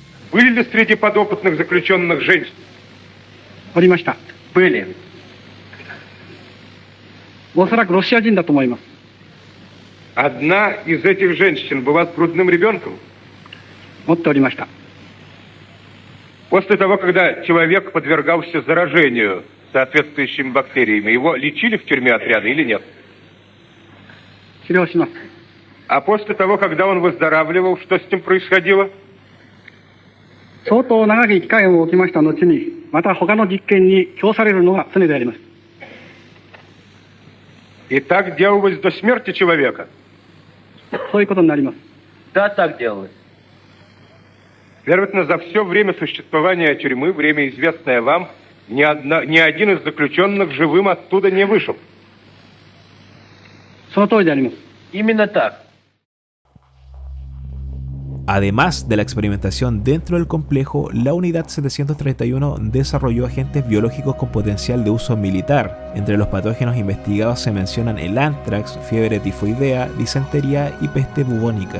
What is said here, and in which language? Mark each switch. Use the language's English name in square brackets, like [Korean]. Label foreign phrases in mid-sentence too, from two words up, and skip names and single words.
[Russian] Были ли среди подопытных заключенных женщины? [Japanese] おりました。 [Russian] Были. [Japanese] おそらくロシア人だと思います。 [Russian] Одна из этих женщин была с грудным ребенком. [Japanese] 持っておりました。 [Russian] После того, когда человек подвергался заражению соответствующими бактериями, его лечили в тюрьме отряда или нет? [Japanese] 治療します。 [Russian] А после того, когда он выздоравливал, что с ним происходило? [Japanese] 相当長き期間を置きました後に、また他の実験に供されるのが常であります。 [Russian] И так делалось до смерти человека? [Japanese] そういうことになります。 [Russian] Да, так делалось. Следовательно, за все время существования тюрьмы, время известное вам, ни один из заключенных живым оттуда не вышел. [Japanese] その通りであります。 [Russian] Именно так. [Spanish] Además de la experimentación dentro del complejo, la Unidad 731 desarrolló agentes biológicos con potencial de uso militar. Entre los patógenos investigados se mencionan el anthrax, fiebre tifoidea, disentería y peste bubónica.